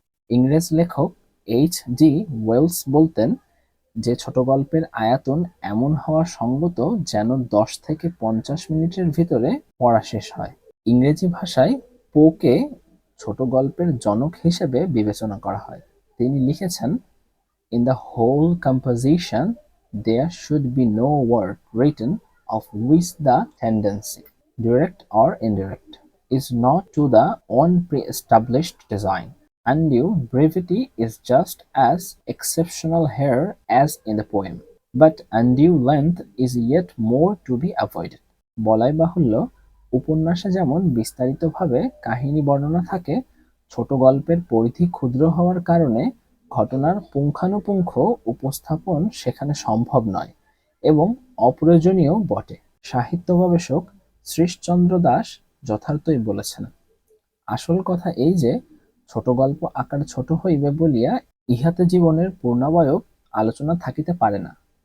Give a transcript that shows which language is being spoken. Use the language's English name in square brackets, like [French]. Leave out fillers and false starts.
[Bangla] ইংরেজ লেখক H.G. Wales বলতেন যে ছোট গল্পের আয়তন এমন হওয়া সঙ্গত যেন 10 থেকে 50 মিনিটের ভিতরে পড়া শেষ হয়। ইংরেজি ভাষায় পোকে ছোট গল্পের জনক হিসেবে বিবেচনা করা হয়। [English] তিনি লিখেছেন, "In the whole composition there should be no word written of which the tendency, direct or indirect, is not to the one pre-established design. Undue brevity is just as exceptional here as in the poem, but undue length is yet more to be avoided." [Bangla] বলাই বাহুল্য, উপন্যাসে যেমন বিস্তারিতভাবে কাহিনী বর্ণনা থাকে, ছোট গল্পের পরিধি ক্ষুদ্র হওয়ার কারণে ঘটনার পুঙ্খানুপুঙ্খ উপস্থাপন সেখানে সম্ভব নয় এবং অপ্রয়োজনীয় বটে। সাহিত্য গবেষক শ্রীশচন্দ্র দাস যথার্থই বলেছেন, আসল কথা এই যে, ছোট গল্প আকার ছোট হইবে বলিয়া ইহাতে জীবনের পূর্ণাবয়ব আলোচনা থাকিতে পারে না।